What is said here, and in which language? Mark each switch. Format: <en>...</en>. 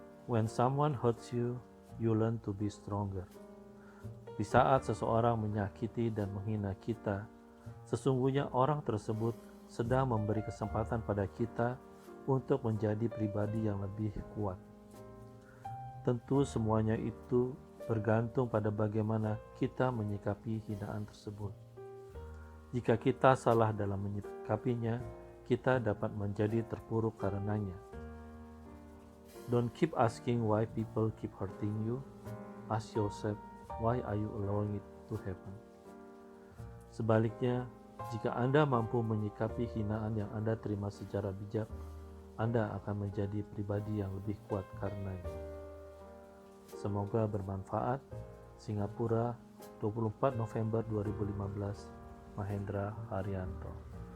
<en>When someone hurts you, you learn to be stronger.</en> <id>Di saat seseorang menyakiti dan menghina kita, sesungguhnya orang tersebut sedang memberi kesempatan pada kita untuk menjadi pribadi yang lebih kuat. Tentu semuanya itu bergantung pada bagaimana kita menyikapi hinaan tersebut. Jika kita salah dalam menyikapinya, kita dapat menjadi terpuruk karenanya.</id> <en>Don't keep asking why people keep hurting you. Ask yourself, why are you allowing it to happen?</en> <id>Sebaliknya, jika Anda mampu menyikapi hinaan yang Anda terima secara bijak, Anda akan menjadi pribadi yang lebih kuat karenanya. Semoga bermanfaat. Singapura, 24 November 2015, Mahendra Haryanto.</id>